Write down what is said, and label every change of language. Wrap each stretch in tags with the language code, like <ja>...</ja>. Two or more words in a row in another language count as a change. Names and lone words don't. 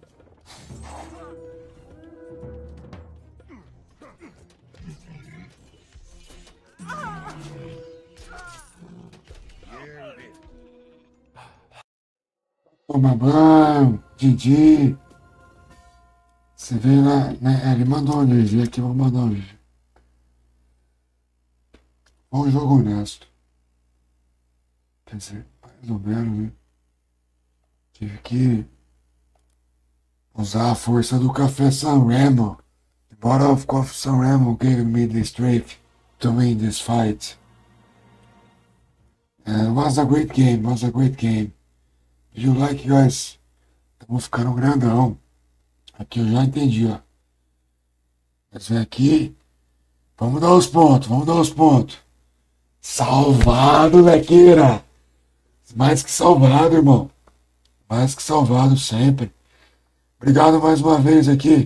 <is>Ég vil.</is> <pt>Toma banho, Didi. Você vê lá, né? Ele mandou um GG aqui, vou mandar um GG. Foi um jogo honesto. Quer dizer, mais ou menos, né? Tive que usar a força do café San Remo.</pt> <en>The bottle of coffee San Remo gave me the strength to win this fight. And it was a great game, Did you like, guys?</en> <pt>Estamos ficando grandão. Aqui eu já entendi, ó. Mas vem aqui. Vamos dar os pontos. Salvado, Lequeira. Mais que salvado, irmão. Mais que salvado sempre. Obrigado mais uma vez aqui.</pt>